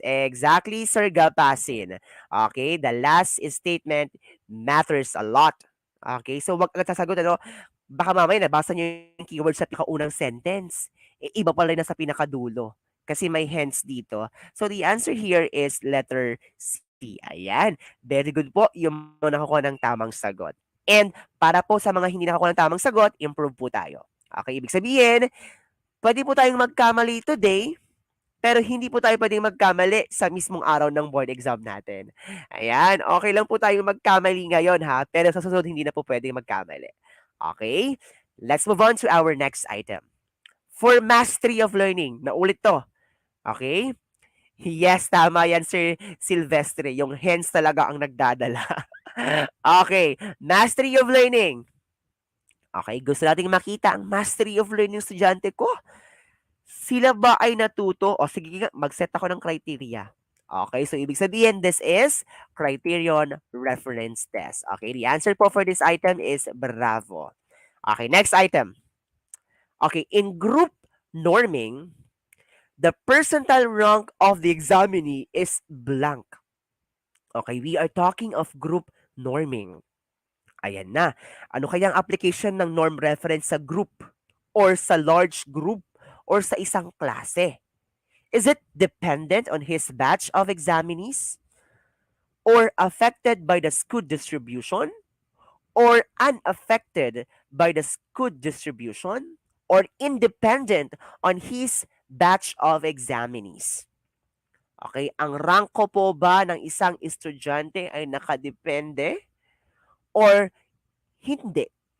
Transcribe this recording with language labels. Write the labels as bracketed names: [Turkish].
[English] Exactly, Sir Gapasin. Okay, the last statement matters a lot. [Filipino] Okay, so wag agad sasagot ano, baka mamaya nabasa niyo yung keyword sa pinakaunang sentence, eh, iba pala yung nasa pinakadulo, kasi may hence dito. [English] So the answer here is letter C. [Filipino] Ayan, very good po yung mga nakakuha ng tamang sagot. And para po sa mga hindi nakakuha ng tamang sagot, improve po tayo. Okay, ibig sabihin, pwede po tayong magkamali today, pero hindi po tayo pwedeng magkamali sa mismong araw ng board exam natin. Ayan, okay lang po tayong magkamali ngayon ha, pero sa susunod hindi na po pwedeng magkamali. Okay? [English] Let's move on to our next item. For mastery of learning, [Filipino] naulit to. [English] Okay? [Filipino] Yes, tama yan, Sir Silvestre. Yung hens talaga ang nagdadala. [English] Okay, mastery of learning. [Filipino] Okay, gusto nating makita ang mastery of learning ng estudyante ko. Sila ba ay natuto? O sige nga, mag-set ako ng criteria. [English] Okay, so ibig sabihin, this is Criterion Reference Test. Okay, the answer po for this item is bravo. Okay, next item. Okay, in group norming, the percentile rank of the examinee is blank. Okay, we are talking of group norming. [Filipino] Ayan na. Ano kaya ang application ng norm reference sa group or sa large group or sa isang klase? [English] Is it dependent on his batch of examinees or affected by the SKU distribution or unaffected by the SKU distribution or independent on his batch of examinees? [Filipino] Okay, ang rank ko po ba ng isang estudyante ay nakadepende or hindi?